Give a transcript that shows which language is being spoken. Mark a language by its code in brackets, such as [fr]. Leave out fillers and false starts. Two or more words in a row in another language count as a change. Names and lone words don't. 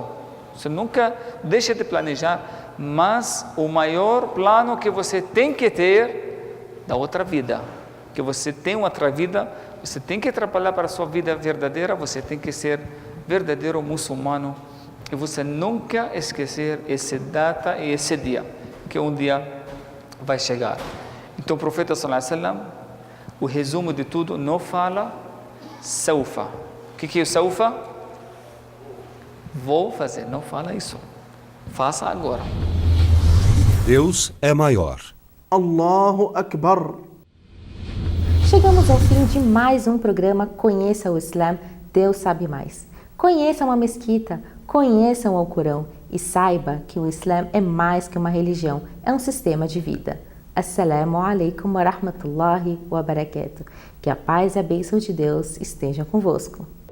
[pt] Você nunca deixa de planejar, mas o maior plano que você tem que ter da outra vida, que você tem outra vida, você tem que trabalhar para a sua vida verdadeira, você tem que ser verdadeiro muçulmano, e você nunca esquecer essa data e esse dia, que um dia vai chegar. Então o profeta [ar] صلى الله عليه وسلم, [pt] o resumo de tudo, não fala saufa. O que é o saufa? Vou fazer, não fala isso. Faça agora. Deus é maior. [ar] الله أكبر. [pt] Chegamos ao fim de mais um programa Conheça o Islã, Deus sabe mais. Conheça uma mesquita, conheça o Alcorão e saiba que o Islã é mais que uma religião, é um sistema de vida. [ar] السلام عليكم ورحمة الله وبركاته. [pt] Que a paz e a bênção de Deus estejam convosco.